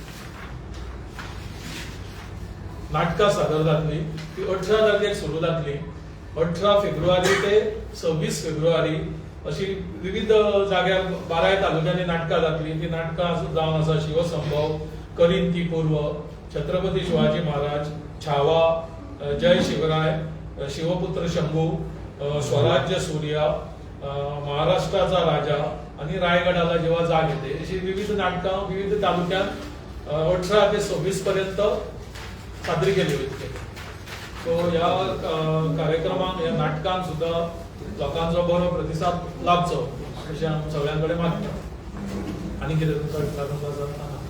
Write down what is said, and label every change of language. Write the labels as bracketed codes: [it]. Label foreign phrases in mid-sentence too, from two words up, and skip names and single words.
[kok] ती 18 तारखेक सुरू जातली. 18 फेब्रुवारी ते 26 फेब्रुवारी अशी विविध जाग्यार 12 तालुक्यांनी नाटकां जातली. ती नाटकां जावन आसा शिवसंभव, करिंती पूर्व, छत्रपती शिवाजी महाराज, छावा, जय शिवराय, शिवपुत्र शंभू, स्वराज्य सूर्या, महाराष्ट्राचा राजा आणि रायगडाला जेव्हा जाग येते अशी विविध नाटकां विविध तालुक्यात 18 ते 26 पर्यंत सादरी केली वयतली. सो ह्या कार्यक्रमाक या नाटकांक सुद्धा लोकांचो बरो प्रतिसाद लाभचो अशें हांव सगळ्यां कडेन मागता. आनी कितें तुमकां